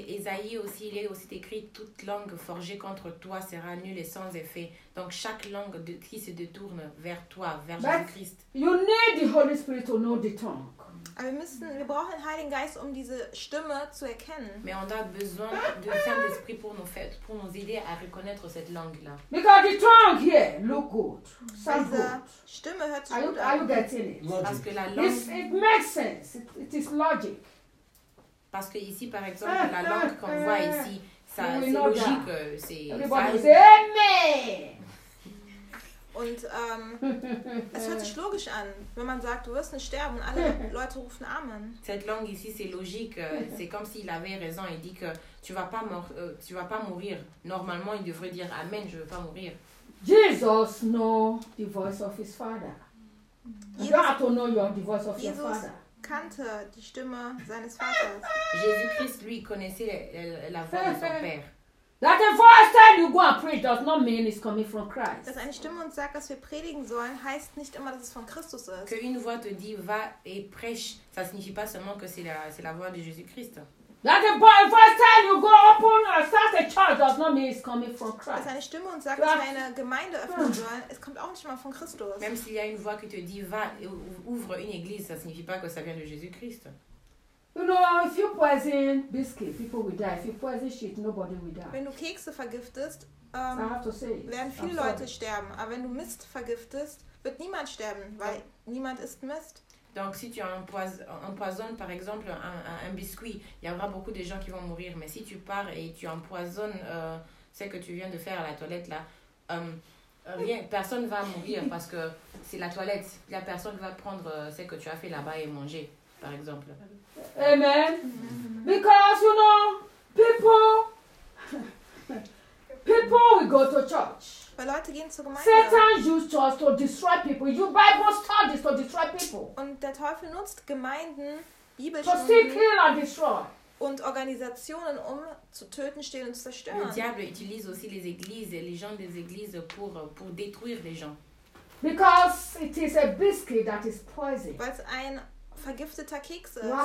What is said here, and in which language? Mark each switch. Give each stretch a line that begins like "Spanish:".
French: Isaïe aussi, il est aussi écrit, toute langue forgée contre toi sera nulle et sans effet. Donc chaque langue de, qui se détourne vers toi, vers Jésus-Christ.
English: You need the Holy Spirit to know the tongue.
German: Aber wir brauchen den Heiligen Geist, um diese Stimme zu erkennen.
French: Mais on a besoin du Saint-Esprit pour nous aider à reconnaître cette langue-là.
English: Because the tongue here look good. Sounds good.
German: Stimme hört sich gut an.
English: Are you getting it?
French: Logic. Parce que la langue...
English: It makes sense. It is logic.
French: Parce que ici, par exemple, la langue qu'on voit ici, ça, c'est logique.
English: Everybody say amen!
German: Und es hört sich logisch an, wenn man sagt, du wirst nicht sterben, alle Leute rufen Amen.
French: Cette langue ici, c'est logique. C'est comme s'il avait raison. Il dit que tu vas pas mourir. Normalement, il devrait dire Amen, je veux pas mourir.
English: Jesus know the voice of his father. You have to know your the voice of Jesus your father.
German: Kannte die Stimme seines Vaters.
French: Jésus-Christ, lui, connaissait la voix de son père.
English: That the first time you go and preach does not mean it's coming from Christ.
German: Dass eine Stimme uns sagt, dass wir predigen sollen, heißt nicht immer, dass es von Christus ist.
French: Que une voix te dit va et prêche, ça signifie pas seulement que c'est la voix de Jésus-Christ.
English: That the first time you go open and start a church does not mean it's coming from Christ.
German: Dass eine Stimme uns sagt, dass wir eine Gemeinde öffnen sollen, es kommt auch nicht immer von Christus.
French: Même s'il y a une voix qui te dit va ouvre une église, ça signifie pas que ça vient de Jésus-Christ.
English: You know, if you poison biscuit, people will die. If you poison shit, nobody will die.
German: Wenn du Kekse vergiftest,
English: I have to say
German: werden viele
English: I'm
German: Leute
English: sorry.
German: Sterben. Aber wenn du Mist vergiftest, wird niemand sterben, weil niemand isst Mist.
French: Donc, si tu empoisonnes, par exemple, un biscuit, il y aura beaucoup de gens qui vont mourir. Mais si tu pars et tu empoisonnes ce que tu viens de faire à la toilette, là, personne ne va mourir parce que c'est la toilette. Il y a personne qui va prendre ce que tu as fait là-bas et manger, par exemple. Amen.
English: Because you know, people will go to church.
German: Weil Leute gehen zur Gemeinde.
English: Satan used church to destroy people. You Bible studies to destroy people.
German: Und der Teufel nutzt Gemeinden,
English: Bibelstunden. To steal, kill and destroy.
German: Und Organisationen, um zu töten, stehlen und zu zerstören.
French: Le diable utilise aussi les églises, les gens des églises pour détruire les gens.
English: Because it is a biscuit that is poison.
German: Weil es ein vergifteter Keks ist.